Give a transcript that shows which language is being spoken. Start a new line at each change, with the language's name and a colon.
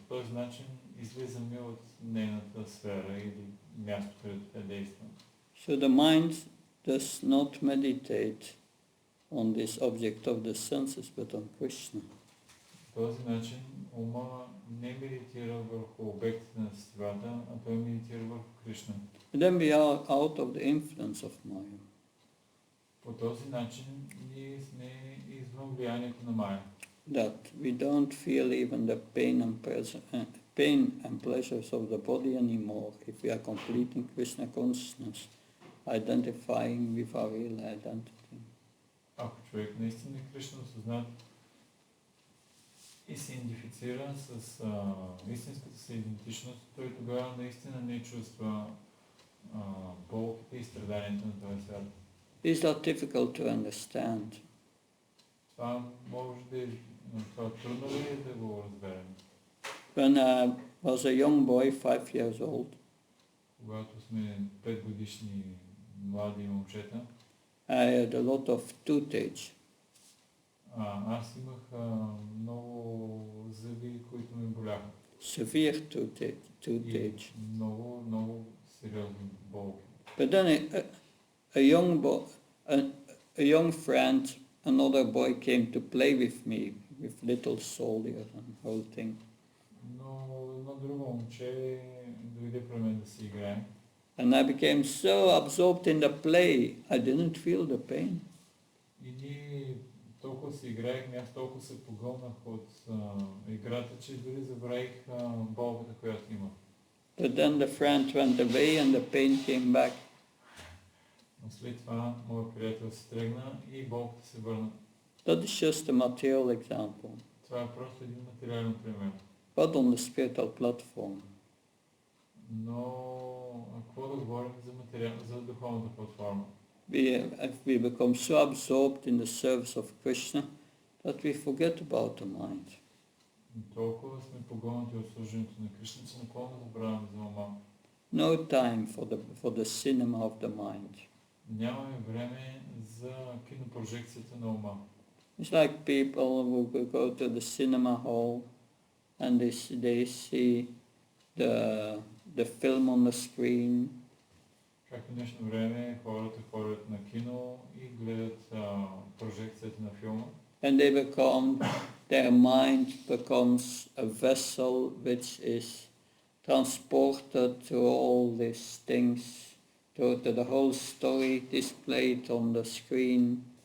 Bulgarian: По този начин излизаме от нейната сфера или място, където тя действа.
English: So the mind does not meditate on this object of the senses, but on Krishna.
Bulgarian: По този начин ума не медитира върху обектите на сетивата, а той медитира върху Кришна.
English: And then we are out of the influence of Maya.
Bulgarian: По този начин ние сме извън влиянието на Майя.
English: that we don't feel even the pain and pleasures of the body anymore if we are complete in Krishna consciousness, identifying with our real identity.
Bulgarian: Ако човек наистина е Кришна осъзнат и се идентифицира с истинската си идентичност, той тогава наистина не чувства болките и страданията на този свят.
English: These are difficult to understand.
Bulgarian: Това може да е, това трудно ли е да го разберем?
English: When I was a young boy, 5 years old,
Bulgarian: Когато сме 5 годишни млади момчета,
English: I had a lot of toothache.
Bulgarian: аз имах много зъби, които ме боляха.
English: Severe toothache.
Bulgarian: И много сериозни болки.
English: But then a young friend, another boy came to play with me, with little soldier and whole thing.
Bulgarian: Но едно друго момче дойде при мен да си играе.
English: And I became so absorbed in the play, I didn't feel the pain.
Bulgarian: И ние толкова си играехме, аз толкова се погълнах от играта, че дори забравих болката, която имах.
English: But then the friend went away and the pain came back.
Bulgarian: Но след това моят приятел се тръгна и болката се върна.
English: That is just a material example.
Bulgarian: Това е просто един материален пример.
English: But on the spiritual platform,
Bulgarian: Но какво да говорим за духовната платформа?
English: we become so absorbed in the service of Krishna that we forget about the mind.
Bulgarian: Толкова сме погълнати от служението на Кришна, че напълно забравяме за ума.
English: No time for the cinema of the mind.
Bulgarian: Нямаме време за кинопрожекцията на ума.
English: It's like people who go to the cinema hall and they see the film on the screen.
Bulgarian: Как в днешно време хората ходят на кино и гледат прожекцията на филма.
English: And their mind becomes a vessel which is transported to all these things, to the whole story displayed on the screen.